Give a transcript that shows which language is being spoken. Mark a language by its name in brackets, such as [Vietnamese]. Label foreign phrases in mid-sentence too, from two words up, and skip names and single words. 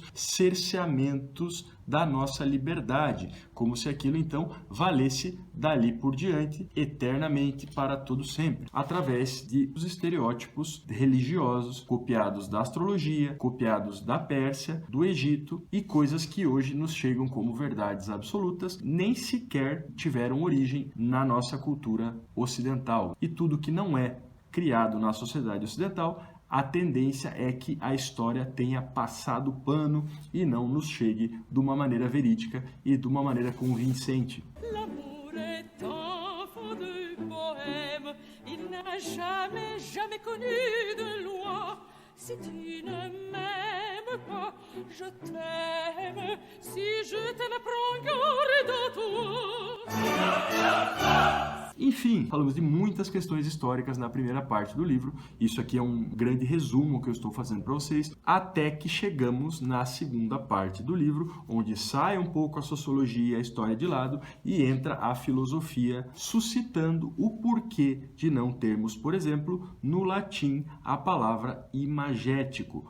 [Portuguese] cerceamentos da nossa liberdade, como se aquilo então valesse dali por diante, eternamente, para todo sempre, através dos estereótipos religiosos copiados da astrologia, copiados da Pérsia, do Egito e coisas que hoje nos chegam como verdades absolutas, nem sequer tiveram origem na nossa cultura ocidental. E tudo que não é criado na sociedade ocidental, a tendência é que a história tenha passado pano e não nos chegue de uma maneira verídica e de uma maneira convincente. [French] L'amour est enfant de bohème, il n'a jamais connu de loi. Si tu ne m'aimes pas, je t'aime. Si je t'aime, prends garde à toi. [Portuguese] Enfim, falamos de muitas questões históricas na primeira parte do livro. Isso aqui é um grande resumo que eu estou fazendo para vocês, até que chegamos na segunda parte do livro, onde sai um pouco a sociologia e a história de lado e entra a filosofia, suscitando o porquê de não termos, por exemplo, no latim, a palavra imagético.